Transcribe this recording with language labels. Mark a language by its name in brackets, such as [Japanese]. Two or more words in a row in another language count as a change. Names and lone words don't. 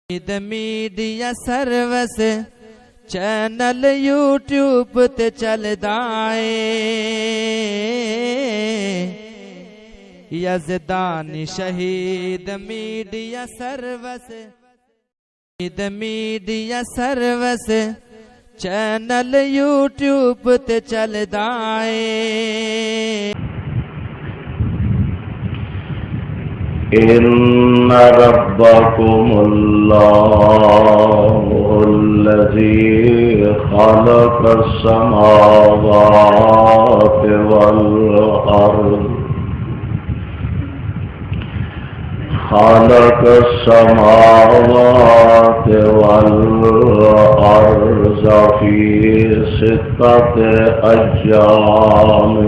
[Punjabi] میڈیا سروس چینل یوٹیوب تے چلدا اے یزدانی شہید میڈیا سروس چینل یوٹیوب تے چلدا اے [Arabic] إن ربكم الله الذي خلق السماوات والأرض في 6 أيام